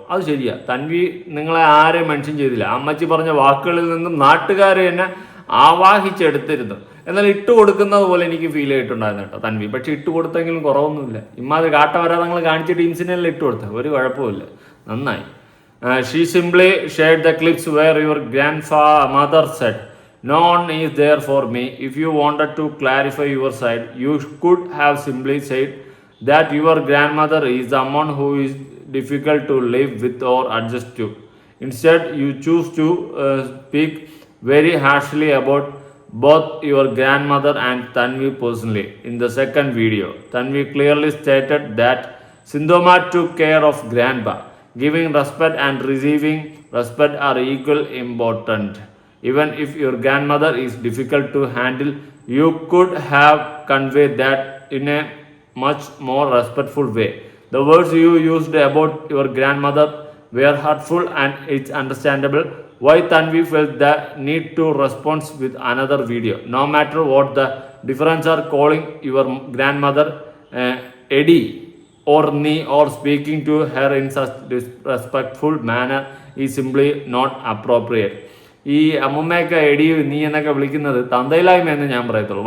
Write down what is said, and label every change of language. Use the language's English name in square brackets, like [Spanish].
[Malayalam] അത് ശരിയാ, തൻവി നിങ്ങളെ ആരെയും മെൻഷൻ ചെയ്തില്ല. അമ്മച്ചി പറഞ്ഞ വാക്കുകളിൽ നിന്നും നാട്ടുകാരെ എന്നെ ആവാഹിച്ചെടുത്തിരുന്നു. എന്നാൽ ഇട്ട് കൊടുക്കുന്നത് പോലെ എനിക്ക് ഫീൽ ചെയ്തിട്ടുണ്ടായിരുന്നു കേട്ടോ തൻവി. പക്ഷെ ഇട്ട് കൊടുത്തെങ്കിലും കുറവൊന്നുമില്ല. ഇമ്മാതിരി കാട്ടവരാതങ്ങൾ കാണിച്ചിട്ട് ഇൻസിഡൻറ്റിൽ ഇട്ട് കൊടുത്ത ഒരു കുഴപ്പമില്ല, നന്നായി. [English] She simply shared the clips where your grandmother said no one is there for me. If you wanted to clarify your side, you could have simply said that your grandmother is someone who is difficult to live with or adjust to. Instead, you choose to speak very harshly about both your grandmother and Tanvi personally. In the second video, Tanvi clearly stated that Sindhoma took care of grandpa. Giving respect and receiving respect are equally important. Even if your grandmother is difficult to handle, you could have conveyed that in a much more respectful way. The words you used about your grandmother were hurtful, and it's understandable why Tanvi felt the need to respond with another video. No matter what the difference are, calling your grandmother Eddie or Nee or speaking to her in such disrespectful manner is simply not appropriate. [Malayalam] ഈ അമ്മമ്മയൊക്കെ എടി നീ എന്നൊക്കെ വിളിക്കുന്നത് തന്തയില്ലായ്മ എന്ന് ഞാൻ പറയത്തുള്ളൂ.